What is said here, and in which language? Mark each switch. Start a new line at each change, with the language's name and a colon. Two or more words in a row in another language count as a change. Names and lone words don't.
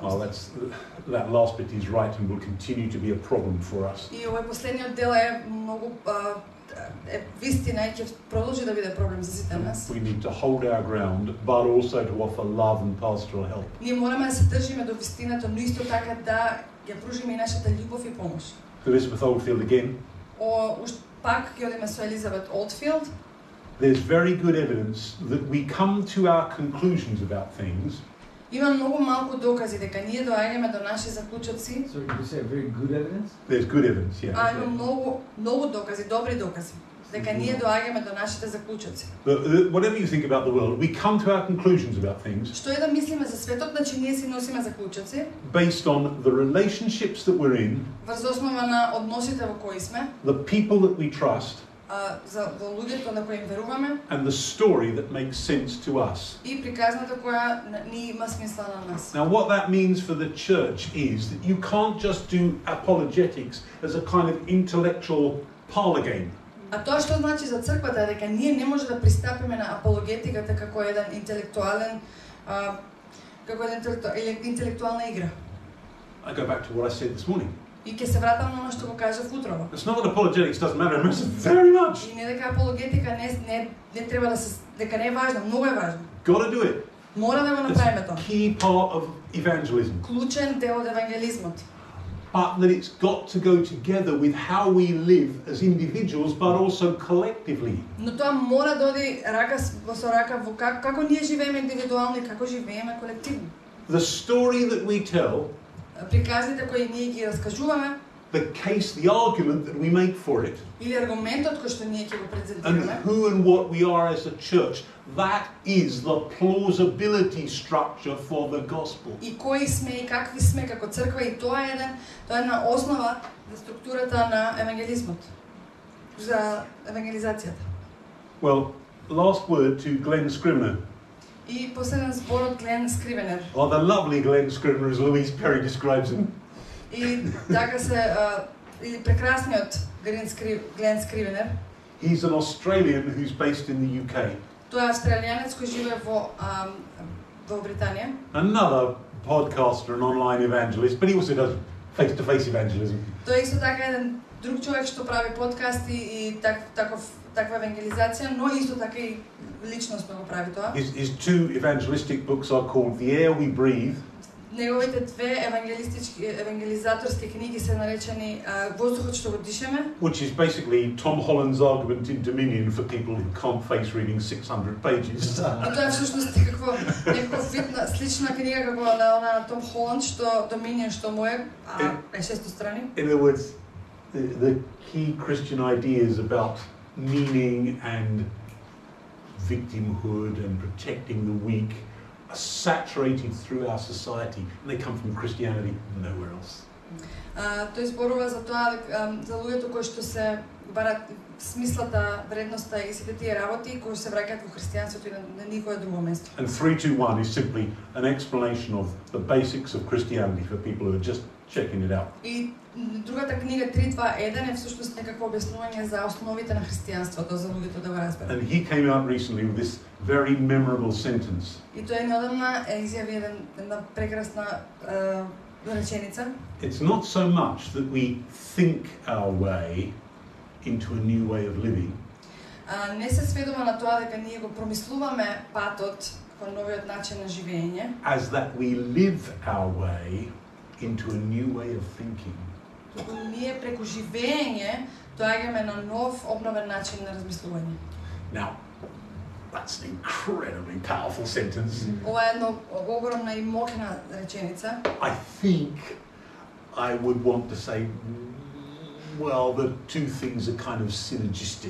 English: Well, that last bit is right and will continue to be a problem for us.
Macedonian: И овој последниот дел е многу вистина и ќе продолжи да биде проблем за сите нас.
English: We need to hold our ground, but also to offer love and pastoral help.
Macedonian: Ние мораме да се држиме до вистината, но исто така да ја пружиме и нашата љубов и помош.
English: Elizabeth Oldfield again.
Macedonian: Пак ќе одиме со Елизабет Олдфилд.
English: There's very good evidence that we come to our conclusions about things.
Macedonian: Има многу малку докази дека ние доаѓаме до наши заклучоци.
English: So you say very good evidence? There's good evidence, yeah.
Macedonian: Има многу докази, добри докази дека ние доаѓаме до нашите заклучоци.
English: Whatever you think about the world, we come to our conclusions about things.
Macedonian: Што е да мислиме за светот, значи ние си носиме заклучоци.
English: Based on the relationships that we're in.
Macedonian: Врз основа на односите во кои сме.
English: The people that we trust.
Macedonian: За луѓето на кои им веруваме.
English: And the story that makes sense to us.
Macedonian: И приказната која ни има смисла на нас.
English: Now what that means for the church is that you can't just do apologetics as a kind of intellectual parlor game.
Macedonian: А тоа што значи за црквата е дека ние не може да пристапиме на апологетиката како еден интелектуален интелектуална игра.
English: I go back to what I said this morning.
Macedonian: И ќе се вратам на оно што го кажав утрово.
English: It's not that apologetics doesn't matter, it matters very much.
Macedonian: И не дека апологетика не треба да се дека не е важна, многу е важна.
English: Got to do it.
Macedonian: Мора да го
English: It's
Macedonian: направиме
English: a
Macedonian: тоа.
English: key part of evangelism.
Macedonian: Клучен дел од евангелизмот.
English: But that it's got to go together with how we live as individuals, but also collectively.
Macedonian: Но тоа мора да оди рака со рака во како ние живееме индивидуално и како живееме колективно.
English: The story that we tell,
Macedonian: Приказните кои ние ги раскажуваме,
English: the case, the argument that we make for it,
Macedonian: или аргументот кој што ние ќе го
English: and
Macedonian: презентираме,
English: who and what we are as a church, that is the plausibility structure for the gospel.
Macedonian: и кои сме и какви сме како црква, и тоа е една основа за структурата на евангелизмот, за евангелизацијата.
English: Well, last word to Glenn Scrivener.
Macedonian: И последен збор од Глен Скривенер.
English: Oh, the lovely Glenn Scrivener, as Louise Perry describes him.
Macedonian: И така се или прекрасниот Глен Скривенер.
English: He's an Australian who's based in the UK.
Macedonian: Тој е австралијанец кој живее во Британија.
English: Another podcaster and online evangelist, but he also does face-to-face evangelism.
Macedonian: Тој исто така еден друг човек што прави подкасти и таква евангелизација, но исто така и личносно го прави тоа.
English: His two evangelistic books are called The Air We Breathe.
Macedonian: Неговите две евангелизаторски книги се наречени Воздухот што го дишеме,
English: Which is basically Tom Holland's argument in Dominion for people who can't face reading 600 pages.
Macedonian: и тоа е всушност некаков вид на слична книга како на Том Холанд што Dominion што му е 600 страни.
English: In other words, the key Christian ideas about meaning and victimhood and protecting the weak are saturated through our society, and they come from Christianity, nowhere else.
Macedonian: Тој зборува за тоа за луѓето кои што се барат смислата, вредноста и сите тие работи кои се враќаат во христијанството и на никое друго место.
English: And 321 is simply an explanation of the basics of Christianity for people who are just checking it out.
Macedonian: И другата книга 321 е всушност некакво објаснување за основите на христијанството за луѓето да го разберат.
English: And he came out recently with this very memorable sentence.
Macedonian: И тој неодамна изјави една прекрасна реченица.
English: It's not so much that we think our way into a new way of living.
Macedonian: Не се сведува на тоа дека ние го промислуваме патот кон новиот начин на живење,
English: As that we live our way into a new way of thinking.
Macedonian: туку ние преку живење доаѓаме на нов, обновен начин на размислување.
English: Now, that's an incredibly powerful sentence.
Macedonian: Ова е една огромна и моќна реченица.
English: I think I would want to say, well, the two things are kind of synergistic.